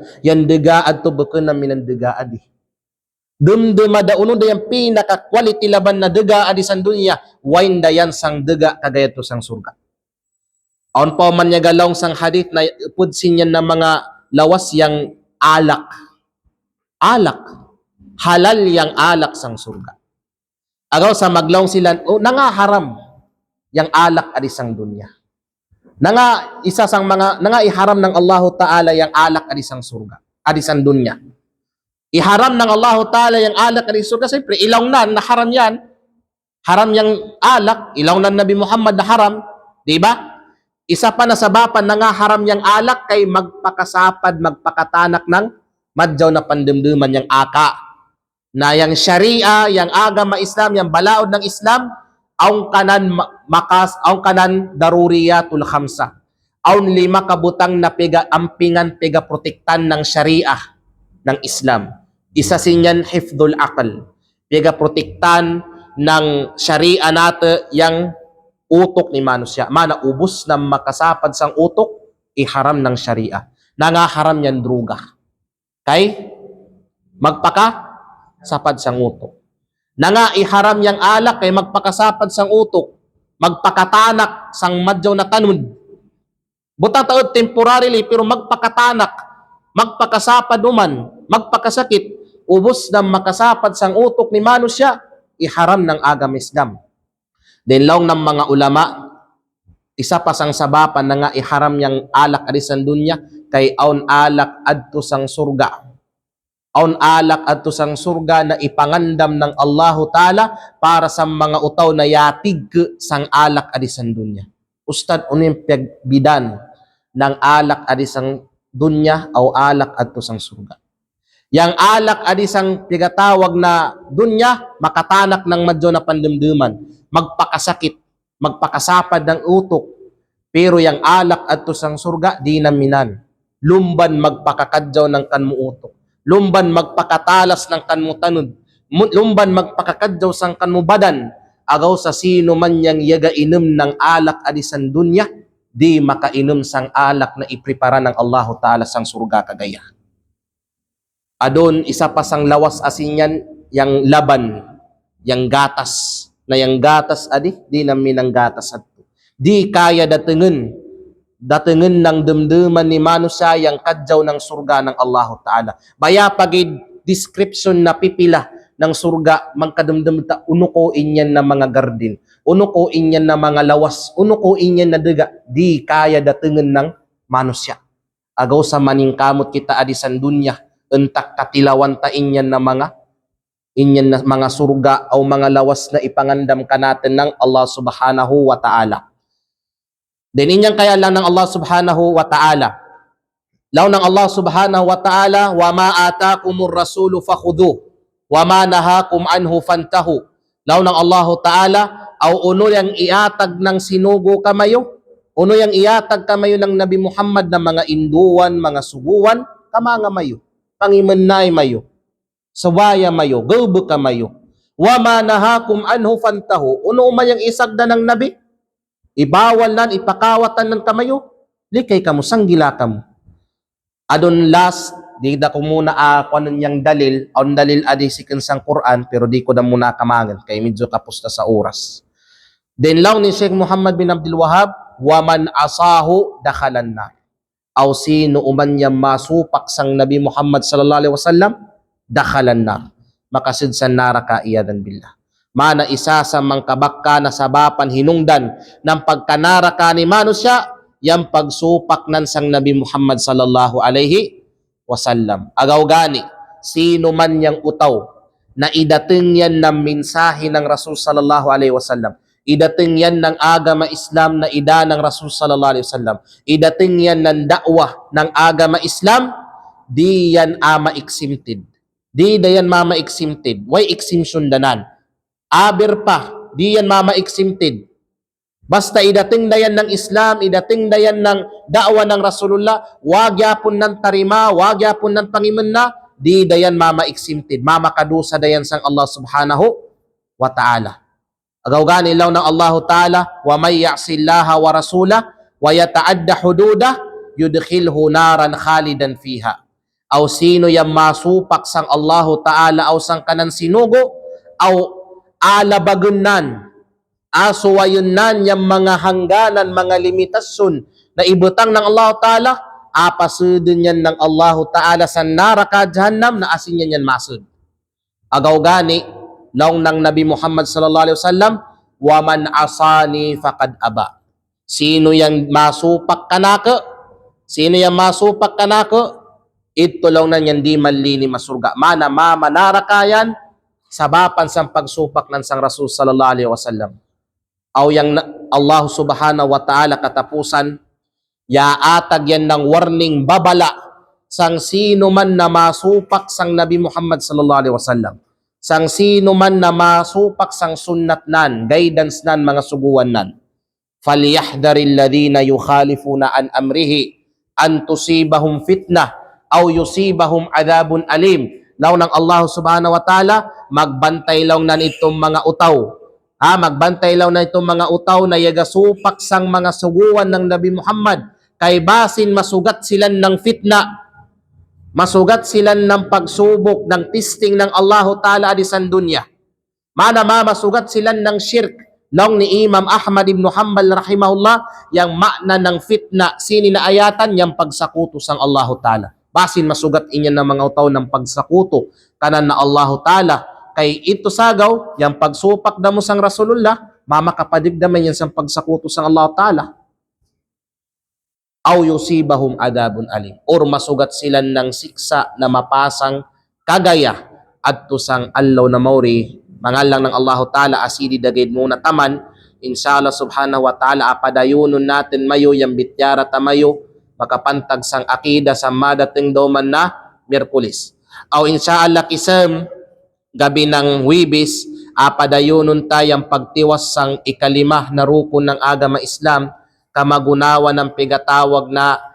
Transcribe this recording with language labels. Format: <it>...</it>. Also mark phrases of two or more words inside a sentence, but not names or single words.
<sjm>Yan dega adto beken na minan dega adi. Dumduma da uno da yung pinaka-quality laban na dega adi san dunya, wain da yan sang dega kagaya to sang surga. Aun pa man niya galong sang hadith na pudsin yan na mga lawas yang alak. Alak. Halal yang alak sang surga. Agaw sa maglaong sila, nangaharam yang alak adi sang dunya. Isa sang mga, iharam ng Allah Ta'ala yang alak adi sang surga. Adi sang dunya. Iharam ng Allah Ta'ala yung alak at surga. Siyempre, ilaw na haram yan. Haram yung alak. Ilaw na Nabi Muhammad na haram. Diba? Isa pa na sabapan na nga haram yung alak kay magpakasapad, magpakatanak ng madjaw na pandumduman yung aka. Na yung sharia, yung agama Islam, yung balaod ng Islam, aung kanan</sjm> <ar>الضروريات الخمس.</ar> <sjm>Aung 5 kabutang na ampingan protektan ng sharia ng Islam. Isa sinyan</sjm> <ar>حفظ العقل.</ar> <sjm>Protektan ng sharia nato yang utok ni manusya. Mana ubos na makasapad sang utok, iharam ng sharia. Nangaharam yan druga. Kay magpakasapad sang utok. Iharam yang alak kay magpakasapad sang utok. Magpakatanak sang madjaw na tanud. Butang taod temporarily pero magpakatanak, magpakasapad uman, magpakasakit, ubos na makasapad sang utok ni manusya, iharam ng agam Islam. Then long ng mga ulama, isa pa sang sabapan na nga iharam yang alak adi sang dunya, kay aun alak adto sang surga. aun alak adto sang surga na ipangandam ng Allahu Ta'ala para sa mga utaw na yatig sang alak adi sang dunya. Ustad, ano yung pagbidan ng alak adi sang dunya o alak adto sang surga? Yang alak adi sang pigatawag na dunya, makatanak ng madyo na pandamdaman, magpakasakit, magpakasapad ng utok. Pero yang alak adto sang surga, di naminan. Lumban magpakakadyaw ng kanmo utok. Lumban magpakatalas ng kanmo tanod. Lumban magpakakadyaw sang kanmo badan. Agaw sa sino man yang yaga inom ng alak adi sang dunya, di makainom sang alak na iprepara ng Allahu Ta'ala sang surga kagaya. Adon, isa pa sang lawas asin yan, yang laban, yang gatas, na yang gatas adi, di namin ang gatas adto. Di kaya datengen ng damdaman ni manusia yang kadyaw ng surga ng Allahu Ta'ala. Baya pagid description na pipila ng surga, magkadamdam ta, uno ko inyan na mga garden, uno ko inyan na mga lawas, uno ko inyan na daga, di kaya datengen ng manusia. Agaw sa maningkamot kita adi san dunya, entak katilawan ta inyan na mga surga o mga lawas na ipangandam ka natin ng Allah Subhanahu wa Ta'ala. Then inyang kaya lang ng Allah Subhanahu wa Ta'ala. Law ng Allah Subhanahu wa Ta'ala,</sjm> <ar>وما آتاكم الرسول فخذوه وما نهاكم عنه فانتهوا.</ar> <sjm>Law ng Allah Ta'ala, aw uno yang iatag ng sinugo kamayo, uno yang iatag kamayo ng Nabi Muhammad na mga induan, mga suguan, kamanga mayo. Pangimanay mayo, sawaya mayo, gulbo ka mayo.</sjm> <ar>وما نهاكم عنه فانتهوا.</ar> <sjm>Uno man yang isagda ng nabi, ibawal nan, ipakawatan ng kamayo, likay kamo, sanggila kamo. Adon last, di da ko muna kung yang dalil, ang dalil adi sikin sang Quran, pero di ko da muna kamangan, kay medyo kapusta sa oras. Then law ni Sheikh Muhammad bin Abdul Wahhab,</sjm> <ar>ومن عصاه دخل النار.</ar> <sjm>Aw sino uman niya masupak sang Nabi Muhammad</sjm> <ar>صلى الله عليه وسلم, دخل النار,</ar> <sjm>makasid sa naraka</sjm> <ar>عياذا بالله.</ar> <sjm>Mana isa sa mangkabakka na sabapan hinungdan ng pagkanaraka ni manusya, yang pagsupak nan sang Nabi Muhammad</sjm> <ar>صلى الله عليه وسلم.</ar> <sjm>Agaw gani, sino man yang utaw na idating yan ng mensahe ng Rasul</sjm> <ar>صلى الله عليه وسلم,</ar> <sjm>idating yan ng agama Islam na ida ng Rasul</sjm> <ar>صلى الله عليه وسلم,</ar> <sjm>idating yan ng dakwah ng agama Islam, di yan ma-exempted. Di dayan ma-exempted. Why exemption danan? Aber pa, di yan ma-exempted. Basta idating dayan ng Islam, idating dayan ng dakwah ng Rasulullah, wag yapon ng tarima, wag yapon ng pangiman na, di dayan ma-exempted. Mamakadusa dayan sang Allah Subhanahu wa Ta'ala. Agaw gani law ng Allah Ta'ala,</sjm> <ar>ومن يعص الله ورسوله ويتعد حدوده يدخله نارا خالدا فيها.</ar> <sjm>Aw sino yang masupak sang Allah Ta'ala aw sang kanan sinugo aw alabagunan asuwayunan yang mga hangganan, mga limitasyon na ibutang ng Allah Ta'ala, apasudin yan ng Allah Ta'ala sa naraka jahannam na asin yan masud. Agaw gani law ng Nabi Muhammad</sjm> <ar>صلى الله عليه وسلم, ومن عصاني فقد أبى.</ar> <sjm>Sino yang masupak kanaka? Sino yang masupak kanaka? Ito lang na yan di malini masurga. Mana mamanarakayan sabapan sang pagsupak ng sang Rasul</sjm> <ar>صلى الله عليه وسلم.</ar> <sjm>Aw yang Allah Subhanahu wa Ta'ala katapusan, yaatag yan ng warning babala sang sino man na masupak sang Nabi Muhammad</sjm> <ar>صلى الله عليه وسلم.</ar> <sjm>Sang sino man na masupak sang sunnat nan, guidance nan, mga suguan nan.</sjm> <ar>فليحذر الذين يخالفون عن أمره أن تصيبهم فتنة أو يصيبهم عذاب أليم.</ar> <sjm>Law ng Allah Subhanahu wa Ta'ala, magbantay lang nan itong mga utaw. Magbantay lang na itong mga utaw na yagasupak sang mga suguan ng Nabi Muhammad, kay basin masugat silan ng fitna, masugat silan ng pagsubok, ng testing ng Allah Ta'ala adisan dunya. Mana masugat silan ng shirk. Long ni Imam Ahmad ibn Hanbal rahimahullah, yang makna ng fitna, sini na ayatan, yang pagsakuto sang Allah Ta'ala. Basin masugat inyan ng mga utaw ng pagsakuto kanan na Allah Ta'ala. Kay ito sagaw, yang pagsupak na mo sang Rasulullah, mamakapadigdaman yan sang pagsakuto sang Allah Ta'ala.</sjm> <ar>أو يصيبهم عذاب أليم.</ar> <sjm>Or masugat sila ng siksa na mapasang kagaya adto sang allo na mauri mangalang ng Allahu Ta'ala asidi dagid muna taman</sjm> <ar>إن شاء الله سبحانه وتعالى</ar> <sjm>apadayunon natin mayo yang bityara tamayo makapantag sang akida sa madating doman na Miyerkules. Aw inshallah kisem gabi ng Huwebes apadayunon tayang pagtiwas sang ikalima na rukun ng agama Islam kamagunawa ng pigatawag na</sjm>